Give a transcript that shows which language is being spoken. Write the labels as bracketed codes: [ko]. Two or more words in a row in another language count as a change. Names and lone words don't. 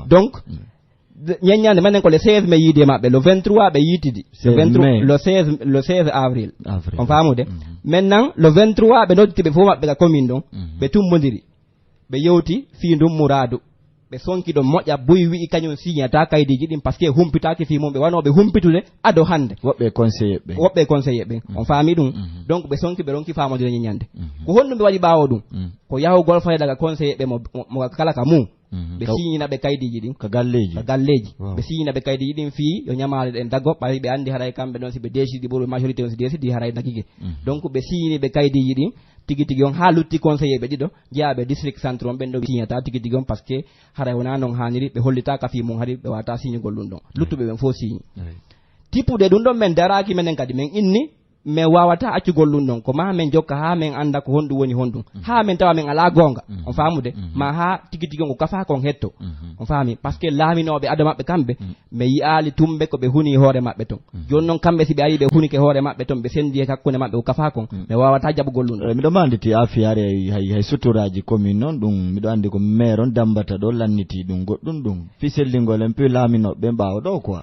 [ff] donc ñaññande manen ko [fr] le 16 mai [ff] yiide maɓɓe [fr] le 23 [ff] ɓe yitidi [fr] le 16 avril [ff] on faamude [fr] maintenant le 23 [ff] ɓe nodditiɓe fof maɓɓe ka commune ɗon ɓe tummodiri ɓe yewti fi ndum mouradu ɓe sonki ɗon moƴƴa boyi wi'i kañum signata kaydiji ɗin [fr] par ce que [ff] humpitaki fi mum ɓe wanoɓe humpitude ado hande woɓɓe conseiller ɓen on faami ɗum donc ɓe sonki ɓe ronki famodire ñiñande ko honɗum ɓe waɗi ɓawo ɗum ko yahugol fayda ka conseiller ɓe mo kala ka mum ɓe signina ɓe kaydiji ɗin ka galleji ɓe signina ɓe kaydiji ɗin fi yo ñamale ɗen daggo ɓay ɓe andi haray kamɓe noon si ɓe décidi ɓurɓe majorité on si décidi haray dagguige donc ɓe signini ɓe kaydiji ɗin tigi tigi on ha lutti conseiller ɓe ɗiɗo jeeyaɓe district centre on ɓen ɗo signata tigi tigi on par [fr] ce que [ff] haray wona noon hanniri ɓe hollita ka fi mum haari ɓe wata signugol ɗum ɗon luttuɓe ɓen fof signi tippude ɗum ɗon men daraki menen kadi men inni mais wawata accugol ɗum ɗon ko ma men jokka ha men anda ko honɗum woni honɗum ha men tawa men ala gonga on faamude ma ha tigi tigi on ko kafa kon hetto on faami par ce que laaminoɓe ado maɓɓe kamɓe mi yi'ali tumɓe ko ɓe huni hoore maɓɓe ton joni noon kamɓe si ɓe ari ɓe hunike hoore maɓɓe ton ɓe sendi e hakkunde maɓɓe ko kafa kon mi wawata jaɓugol ɗum ɗon miɗo manditi afiyare hay suturaji commune noon ɗum miɗo andi ko maire on dambata ɗo lanniti ɗum goɗɗum ɗum fisellingol en puis laaminoɓe mbawa ɗo quoi